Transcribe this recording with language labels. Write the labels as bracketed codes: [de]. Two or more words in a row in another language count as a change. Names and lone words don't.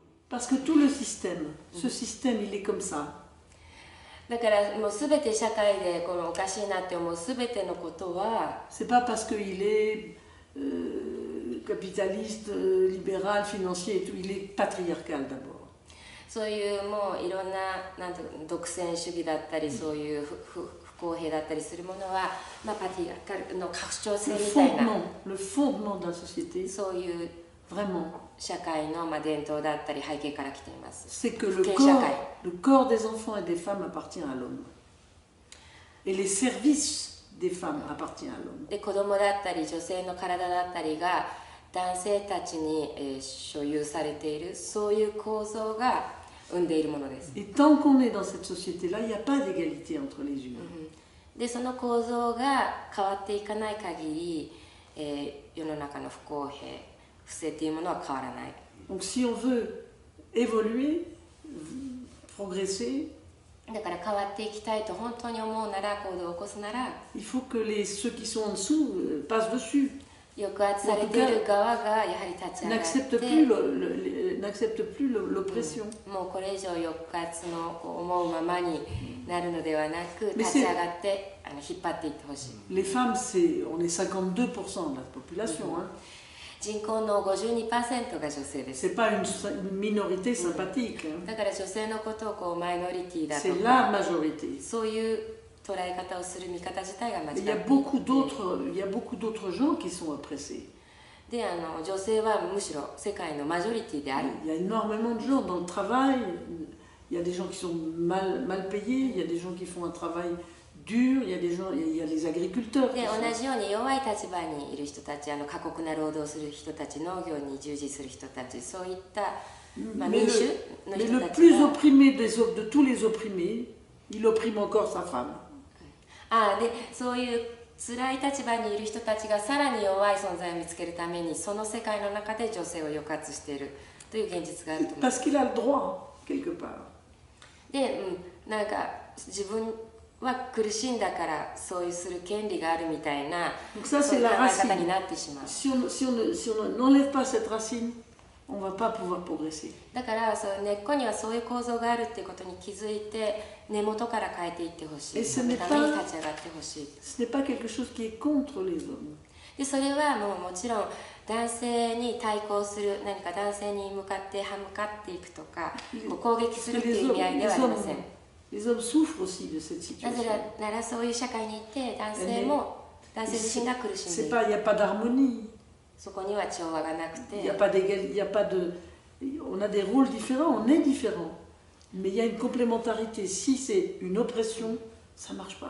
[fr] Parce que tout le système, ce système, il est comme ça. [ja] だからもう全て社会でこのおかしいなって思う全てのことは [fr] C'est pas parce qu'il est capitaliste, libéral, financier et tout, il est patriarcal d'abord. [ja] そういうもういろんな、なんていうの、独占主義だったり、そういう不公平だったりするものは、まあ、パティガルの拡張性みたいな [fr] Le fondement de la société, [ja] そういう [fr] vraiment, [ja] 社会の、まあ、伝統だったり背景から来ています。 [fr] c'est que [ja] 父権社会 [fr] le corps des enfants et des femmes appartient à l'homme. Et les services des femmes appartiennent à l'homme. [ja] で子供だったり女性の体だったりが男性たちに、所有されているそういう構造が生んでいるものです。 [fr] Et tant qu'on est dans cette société-là, il n'y a pas d'égalité entre les humains. [ja] でその構造が変わっていかない限り、世の中の不公平不正というものは変わらない。 [fr] Donc si on veut évoluer, progresser, [ja] だから変わっていきたいと本当に思うなら行動を起こすなら [fr] il faut que ceux qui sont en dessous passent dessus. [ja] 抑圧されている側がやはり立ち上がって [fr] N'acceptent plus l'oppression. [ja] もうこれ以上抑圧の思うままになるのではなく立ち上がって引っ張っていってほしい。 [fr] Les femmes, on est 52% de la population. Hein. [ja] 人口の 52% が女性です。 [fr] C'est pas une minorité sympathique. Hein. [ja] だから女性のことをこうマイノリティだと [fr] C'est la [ja] か [fr] majorité. [ja] そういう捉え方をする見方自体が間違ってい [fr] Il y a [ja] て [fr] beaucoup d'autres gens qui sont oppressés. [ja] で女性はむしろ世界のマジョリティである。 [fr] Il y a énormément de gens dans le travail. Il y a des gens qui sont mal payés. Il y a des gens qui font un travail dur. Il y a les agriculteurs. [ja] で同じように弱い立場にいる人たち過酷な労働をする人たち農業に従事する人たちそういった、まあ、民主の [fr] Mais [ja] 人 [fr] le [ja] たち [fr] plus [ja] が [fr] opprimé de tous les opprimés, il opprime encore sa femme. [ja] でそういう辛い立場にいる人たちがさらに弱い存在を見つけるためにその世界の中で女性を抑圧しているという現実があると思います。 [fr] Parce qu'il a le droit, quelque part. [ja] で、なんか自分は苦しんだからそういうする権利があるみたいな [fr] Donc ça, [ja] そうい [fr] c'est [ja] う考 [fr] la [ja] え方に [fr] racine. [ja] なってしまう。 [fr] Si on n'enlève pas cette racine, on ne va pas pouvoir progresser. [ja] だからそう根っこにはそういう構造があるっていうことに気づいて根元から変えていってほしい。そのために立ち上がってほしい。 [fr] Ce n'est pas quelque chose qui est contre les hommes. [ja] でそれはもちろん男性に対抗する何か男性に向かって歯向かっていくとかこう攻撃するっていう意味合いではありません。 [fr] Les hommes souffrent aussi de cette [ja] なぜ [fr] situation. [ja] ならそういう社会にいて男性自身が苦しんでいる。 [fr] Il n'y a pas d'harmonie. [ja] そこには調和がなく [fr] Il n'y a [ja] て [fr] pas d'égalité. Il n'y a pas de. On a des rôles différents. On est différents. Mais il y a une complémentarité. Si c'est une oppression, ça ne marche pas.